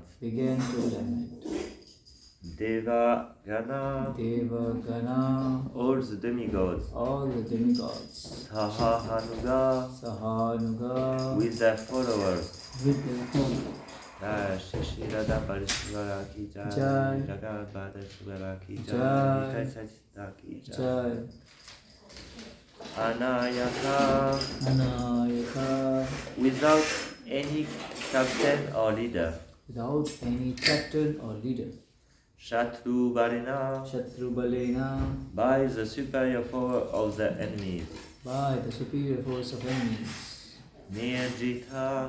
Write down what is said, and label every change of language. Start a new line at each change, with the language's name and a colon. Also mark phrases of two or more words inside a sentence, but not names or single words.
English: began to lament.
Sanskrit: Deva, Gana, Devagana,
English: all the demigods. all the demigods.
Sanskrit: Sahahanuga, Sahanuga,
English: with their followers. with their followers.
Sanskrit: Shishi Radha Parishvara ki jai, Jai. Jagat Parishvara ki jai, Jai. Nitai Satchita ki jai. Jai. Anayaka, Anayaka,
English: without any captain or leader. without any captain or leader.
Sanskrit: Shatru Varina, Shatru balena,
English: by the superior power of the enemies. by the superior force of enemies.
Sanskrit: Nirjita,